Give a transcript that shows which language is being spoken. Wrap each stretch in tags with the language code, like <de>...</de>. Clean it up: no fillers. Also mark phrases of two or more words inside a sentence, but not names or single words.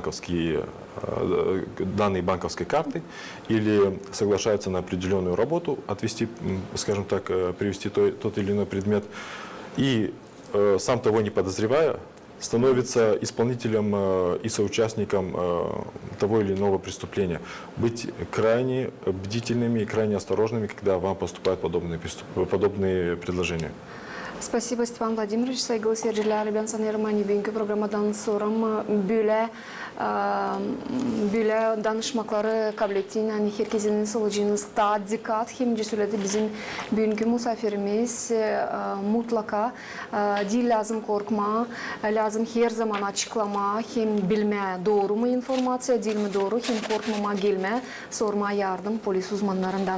<ru>данные банковской карты или соглашается на определенную работу, отвести, скажем так, привести тот или иной предмет, и сам того не подозревая, становится исполнителем и соучастником того или иного преступления. Быть крайне бдительными и крайне осторожными, когда вам поступают подобные предложения. Спасибо, Степан Владимирович.</ru> <gag>Saygılı seyirciler, ben sanıyorum hani bugünkü programdan sonra böyle danışmakları kabiliyetini hani herkesin solucunuz da dikkat hem cesureti bizim bugünkü misafirimiz mutlaka değil lazım korkma, lazım her zaman açıklama, hem bilme doğru mu informasyon, değil mi doğru, hem korkmama gelme, sorma yardım polis uzmanlarından.</gag>